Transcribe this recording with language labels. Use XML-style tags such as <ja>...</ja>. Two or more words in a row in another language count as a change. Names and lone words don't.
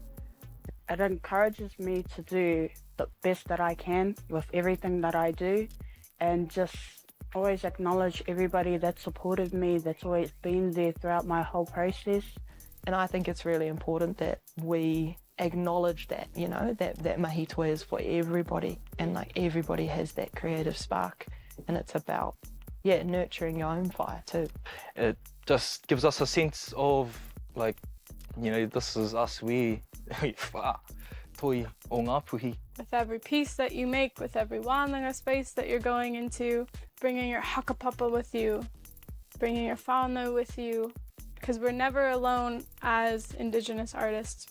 <en>It encourages me to do the best that I can with everything that I do, and just always acknowledge everybody that supported me, that's always been there throughout my whole process. And I think it's really important that we acknowledge that, you know, that</en> <mi>mahi toi</mi> <en>is for everybody, and like everybody has that creative spark, and it's about, yeah, nurturing your own fire too. It just gives us a sense of, like, you know, this is us, we Toi Ngāpuhi. With every piece that you make, with every wānanga space that you're going into, bringing your hakapapa with you, bringing your whānau with you, because we're never alone as Indigenous artists.</en>